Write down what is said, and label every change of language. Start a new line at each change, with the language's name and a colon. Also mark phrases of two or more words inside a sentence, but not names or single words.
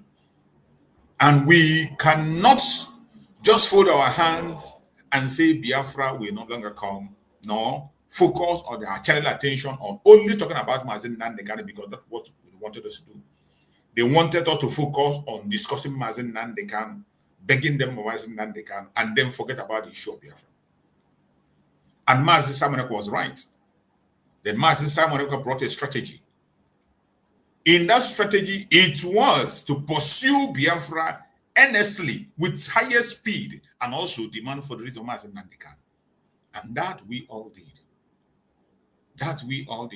English: And we cannot just fold our hands and say Biafra will no longer come. No, focus on their channel attention on only talking about Mazi Nnamdi Kanu, because that's what they wanted us to do. They wanted us to focus on discussing Mazi Nnamdi Kanu, begging them for Mazi Nnamdi Kanu, and then forget about the issue of Biafra. And Mazi Simon Ekpa was right. Then Mazi Simon Ekpa brought a strategy. In that strategy, it was to pursue Biafra earnestly with higher speed and also demand for the release of Mazi Nnamdi Kanu. And that we all did. That we all did.